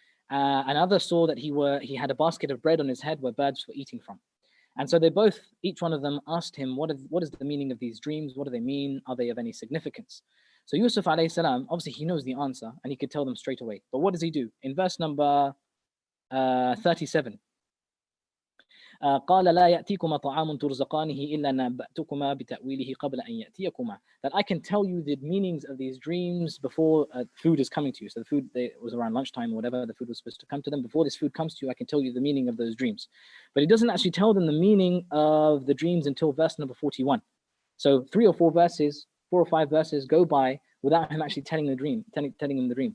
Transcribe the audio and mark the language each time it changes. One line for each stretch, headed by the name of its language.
English: Another saw that he had a basket of bread on his head where birds were eating from. And so each one of them asked him, what is the meaning of these dreams? What do they mean? Are they of any significance? So Yusuf alayhi salam, obviously he knows the answer and he could tell them straight away. But what does he do? In verse number 37,
Arabic: قال لا يأتيكما طعام ترزقانه إلا نبأتكما بتأويله قبل أن يأتيكما.
English: That I can tell you the meanings of these dreams before food is coming to you. So the food, it was around lunchtime or whatever, the food was supposed to come to them. Before this food comes to you, I can tell you the meaning of those dreams. But he doesn't actually tell them the meaning of the dreams until verse number 41. So 3 or 4 verses, 4 or 5 verses go by without him actually telling them the dream.